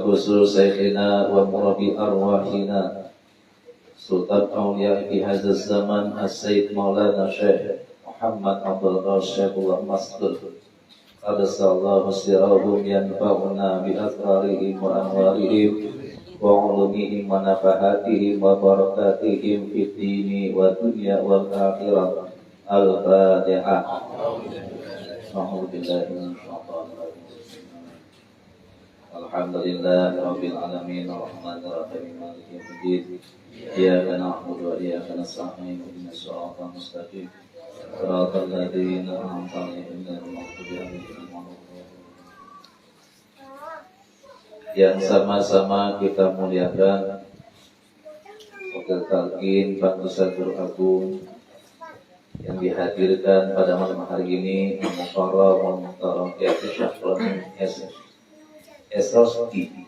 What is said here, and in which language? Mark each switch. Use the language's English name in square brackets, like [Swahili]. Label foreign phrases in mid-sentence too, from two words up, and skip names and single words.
[Arabic] خصوصا شيخنا ومربي أرواحنا سلطان الأولياء في هذا الزمان السيد مولانا الشيخ Muhammad Abdul Rasyidullah Masdur قدس الله سرهم ينفعنا بأسرارهم وأنوارهم وعلومهم ونفحاتهم وبركاتهم في الدين والدنيا والآخرة. Al-Fatihah. أعوذ بالله من الشيطان الرجيم. الحمد لله رب العالمين الرحمن الرحيم مالك يوم الدين. إياك نعبد وإياك نستعين اهدنا الصراط المستقيم. صراط الذين أنعمت عليهم غير المغضوب عليهم ولا الضالين. [Indonesian] Yang sama-sama kita muliakan Wakil Talqin Bangsa Guru Agung yang dihadirkan pada malam hari ini, Mukarram Kiai Syafron SROSD,